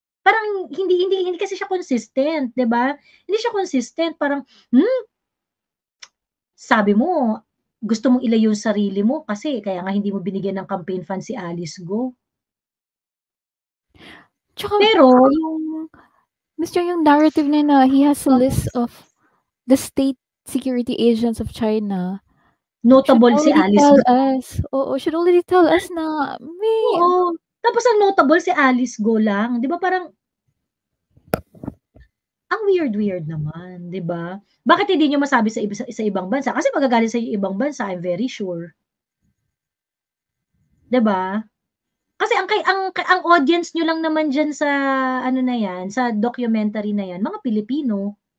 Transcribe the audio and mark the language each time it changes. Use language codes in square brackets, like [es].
[tl] Parang hindi kasi siya consistent, 'di ba? Hindi siya consistent, parang sabi mo gusto mong ilayo yung sarili mo kasi kaya nga hindi mo binigyan ng campaign fund si Alice Go. Pero yung narrative niya na [en] he has a list of the state security agents of China. Notable si Alice Go. [tl] Oo, [en] should already tell us na [tl] Oo. Tapos ang notable si Alice Go lang, 'di ba parang ang weird naman, 'di ba? Bakit hindi niyo masabi sa ibang bansa? Kasi magagaling sa ibang bansa, [en] I'm very sure. [tl] 'Di ba? Kasi ang audience niyo lang naman diyan sa sa documentary na 'yan, mga Pilipino.